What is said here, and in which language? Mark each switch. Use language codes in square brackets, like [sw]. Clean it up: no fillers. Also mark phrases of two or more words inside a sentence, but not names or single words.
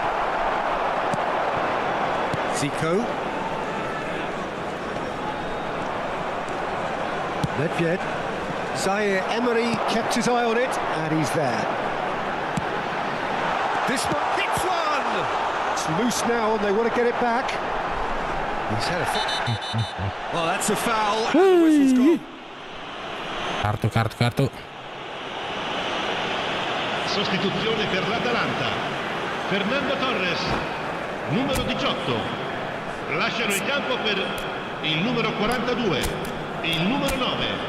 [en] Zico. Nedved. Zaire Emery kept his eye on it, and he's there. This one hits one! It's loose now, and they want to get it back. He's had a well, that's a foul. And the whistle's gone. Kartu. [it] Sostituzione per l'Atalanta. Fernando Torres, numero 18. Lasciano il campo per il numero 42, il numero 9.